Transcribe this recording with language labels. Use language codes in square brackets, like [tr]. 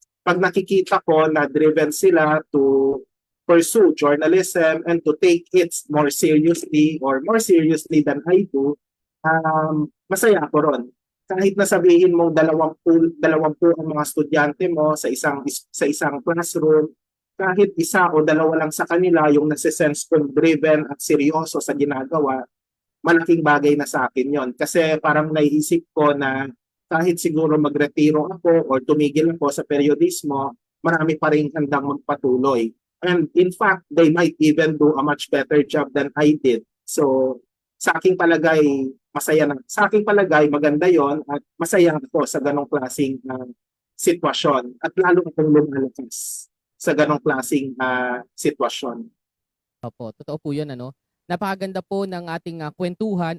[tl] Pag nakikita ko na driven sila [en] to pursue journalism and to take it more seriously or more seriously than I do, [tl] masaya ako ron. Kahit na sabihin mong 20 ang mga estudyante mo sa isang classroom, kahit isa o dalawa lang sa kanila yung nasa-sense kong driven at seryoso sa ginagawa, malaking bagay na sa akin yon. Kasi parang naiisip ko na kahit siguro magretiro ako o tumigil ako sa periodismo, marami pa rin handang magpatuloy. [en] And in fact, they might even do a much better job than I did. [tl] So, sa aking palagay, masaya na. Sa aking palagay, maganda yon at masaya ako sa ganong klaseng sitwasyon. At lalo akong lumalakas sa ganong klaseng sitwasyon. Opo, totoo po yun, ano? Napakaganda po ng ating kwentuhan.